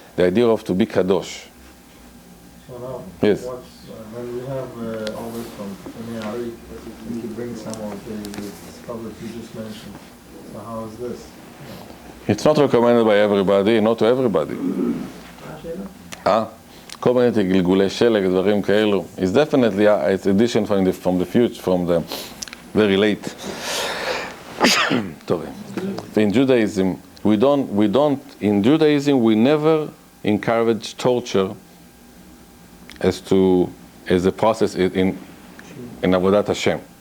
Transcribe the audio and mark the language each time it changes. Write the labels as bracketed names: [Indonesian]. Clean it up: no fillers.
[English] The idea of to be kadosh. So now, Yes. when we have all this from Ari, we could bring some of the stuff that you just mentioned. So how is this? It's not recommended by everybody, not to everybody. [Hebrew] כל מיני גלגולי שלג, דברים כאלו. [English] It's definitely it's addition from the future, from the very late. In Judaism, in Judaism, we never encourage torture as a process in Avodat Hashem.